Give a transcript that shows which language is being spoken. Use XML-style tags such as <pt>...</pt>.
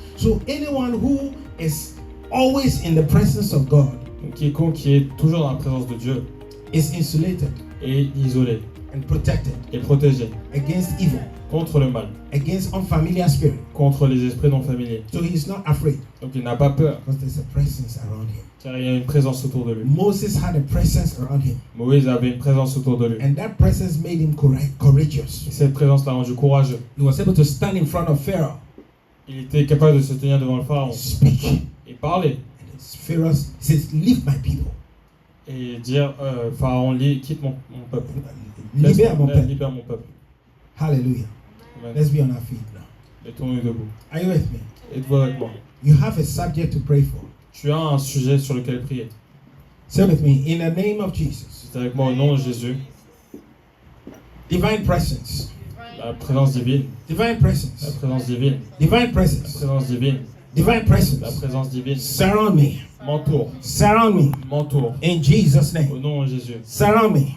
<en>So anyone who is always in the presence of God</en> <fr>Donc quiconque qui est toujours dans la présence de Dieu</fr> <en>is insulated</en> <fr>est isolé</fr> <en>and protected</en> <fr>et protégé</fr> <en>against evil,</en> <fr>contre le mal,</fr> <en>against unfamiliar spirit.</en> <fr>contre les esprits non familiers.</fr> <en>So he is not afraid</en> <fr>Donc il n'a pas peur,</fr> <en>because there's a presence around him.</en> <fr>car il y a une présence autour de lui.</fr> <en>Moses had a presence around him,</en> <fr>Moïse avait une présence autour de lui.</fr> <en>and that presence made him courageous.</en> <fr>Et cette présence l'a rendu courageux.</fr> <en>He was able to stand in front of Pharaoh,</en> <fr>Il était capable de se tenir devant le pharaon</fr> <en>speak,</en> <fr>et parler</fr> <en>and Pharaoh says, "Leave my people,</en> <fr>et dire Pharaon, quitte mon peuple. libère mon peuple." Libère mon peuple.</fr> <en>Hallelujah. Amen. Let's be on our feet now.</en> <fr>Mettons-nous debout.</fr> <en>Are you with me?</en> <fr>Êtes-vous avec moi?</fr> <en>You have a subject to pray for.</en> <fr>Tu as un sujet sur lequel prier.</fr> <en>Say with me, in the name of Jesus.</en> <fr>C'est avec moi au nom de Jésus.</fr> <en>Divine presence.</en> <fr>La présence divine.</fr> <en>Divine</en> <fr>La</fr> <en>presence.</en> <fr>présence divine.</fr> <en>Divine</en> <fr>La</fr> <en>presence.</en> <fr>présence divine.</fr> <en>Divine</en> <fr>La</fr> <en>presence.</en> <fr>présence divine.</fr> <en>Surround me.</en> <fr>M'entoure.</fr> <en>Surround me.</en> <fr>M'entoure.</fr> <en>In Jesus'</en> <fr>Au</fr> <en>name.</en> <fr>nom de Jésus.</fr> <en>Surround me.</en>